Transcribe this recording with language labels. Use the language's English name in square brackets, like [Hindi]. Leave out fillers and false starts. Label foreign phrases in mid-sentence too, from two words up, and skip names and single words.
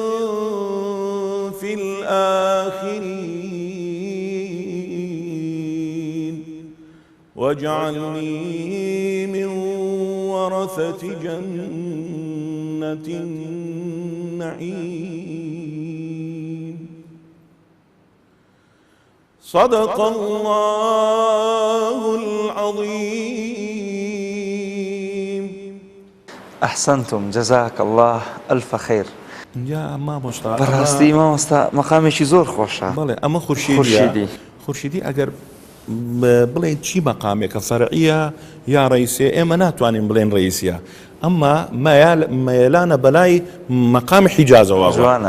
[Arabic] في الآخرين واجعلني من ورثة جنة النعيم صدق الله العظيم. أحسنتم، جزاك الله ألف خير. [Central Kurdish] يا مامۆستا بەڕاستی مامۆستا مەقامێکی زۆر خۆشە. بەڵێ ئەمە خورشیدی ئەگەر بڵێن چی مەقامێکە فەرعیە یا ڕئیسێ ئێمە ناتوانین بڵێن ڕئیسیە، ئەمما مەیلانە بەلای مەقامی حیجازەوە. جوانە